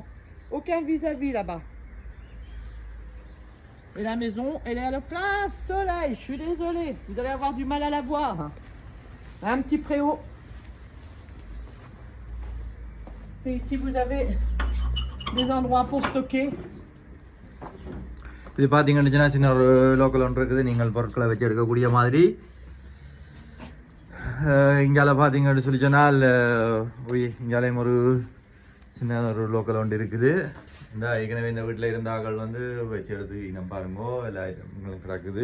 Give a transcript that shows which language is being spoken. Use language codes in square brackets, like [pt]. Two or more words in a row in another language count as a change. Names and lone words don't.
[fr] Aucun vis-à-vis là-bas. Et la maison, elle est à le plein soleil, je suis désolée, vous allez avoir du mal à la voir. Un petit préau. Et ici vous avez des endroits pour stocker. [ta] இது பார்த்தீங்கன்னா சின்ன ஒரு லோக்கல் ஒன்று இருக்குது. நீங்கள் பொருட்களை வச்சு எடுக்கக்கூடிய மாதிரி. இங்கால பார்த்தீங்கன்னு சொல்லி சொன்னால் இங்காலையும் ஒரு சின்ன ஒரு லோக்கல் ஒன்று இருக்குது. இந்த ஏற்கனவே இந்த வீட்டில் இருந்தாக்கள் வந்து வச்சு எடுத்து இனம் பாருங்கோ எல்லா ஐட்டங்களும் கிடக்குது.